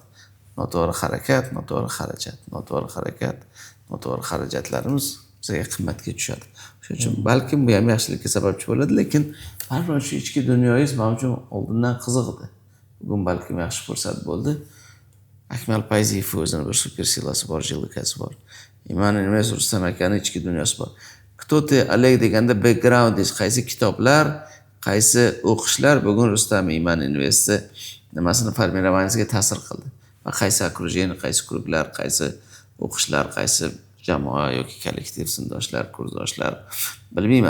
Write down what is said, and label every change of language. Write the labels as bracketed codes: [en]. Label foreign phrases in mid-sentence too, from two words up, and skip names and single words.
[uz] Noto'g'ri harakat, noto'g'ri xarajat, noto'g'ri harakat, noto'g'ri xarajatlarimiz bizga qimmatga tushadi. Shuning uchun balkim bu ham yaxshilikka sababchi bo'ladi, lekin baribir shu ichki dunyoyingiz men uchun oldindan qiziqdi. Bugun balkim yaxshi fursat bo'ldi. Akmal Payziyev o'zining bir super silasi bor, jilikasi bor. Iman Invest Rustam akaning ichki dunyosi bor. [ru] Кто ты, [uz] Oleg deganda backgroundingiz, qaysi kitoblar, qaysi o'qishlar bugun Rustam Iman Investni nimasini formirovaningizga ta'sir qildi? Va qaysi okrujenniy, qaysi klublar, qaysi o'qishlar, qaysi jamoa yoki kollektiv sinfdoshlar, kursdoshlar bilmayman.